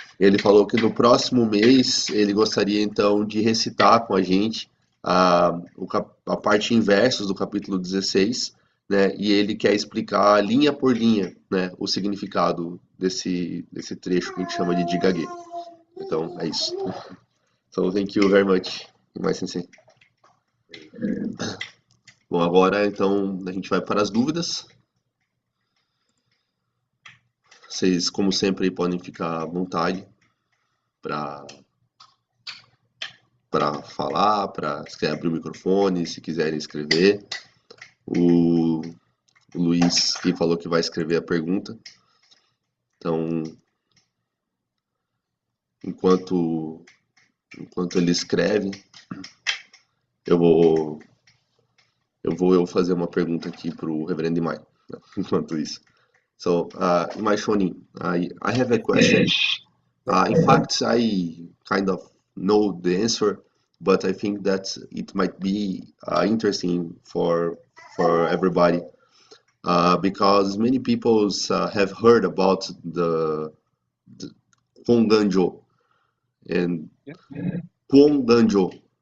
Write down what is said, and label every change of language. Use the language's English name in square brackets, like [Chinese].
[Portuguese] Ele falou que no próximo mês ele gostaria então de recitar com a gente a parte em versos do capítulo 16, né, e ele quer explicar linha por linha, né, o significado desse trecho que a gente chama de Jigage. Então, é isso. [English] So, thank you very much, my sensei. [Portuguese] Bom, agora então a gente vai para as dúvidas. Vocês, como sempre, podem ficar à vontade para falar, para abrir o microfone, se quiserem escrever. O Luiz que falou que vai escrever a pergunta. Então, enquanto ele escreve, eu vou fazer uma pergunta aqui para o Reverendo Imai, né? Enquanto isso. [English] So, Imai Shonin, I have a question. In fact, I kind of know the answer, but I think that it might be interesting for everybody because many people have heard about the Konganjo and Konganjo.